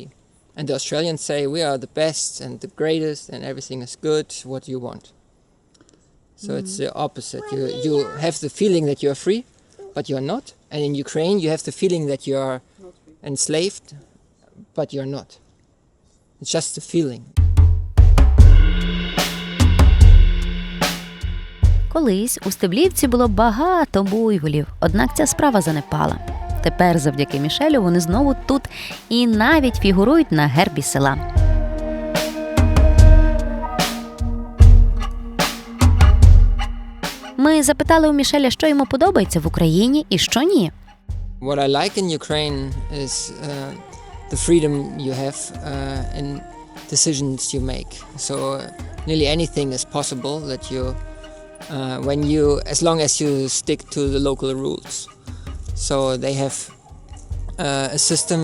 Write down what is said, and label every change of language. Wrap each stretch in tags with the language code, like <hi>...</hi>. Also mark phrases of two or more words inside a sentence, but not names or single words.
<en>And the Australians say, we are the best and the greatest and everything is good, what do you want? So it's the opposite. You have the feeling that you are free, but you're not. And in Ukraine you have the feeling that you are enslaved, but you're not. It's just a feeling.</en> <uk>Колись у Стеблівці було багато буйволів, однак ця справа занепала. Тепер завдяки Мішелю вони знову тут і навіть фігурують на гербі села. Ми запитали у Мішеля, що йому подобається в Україні і що ні.</uk> <en>What I like in Ukraine is the freedom you have in decisions you make. So nearly anything is possible that you, as long as you stick to the local rules. So they have a system.</en>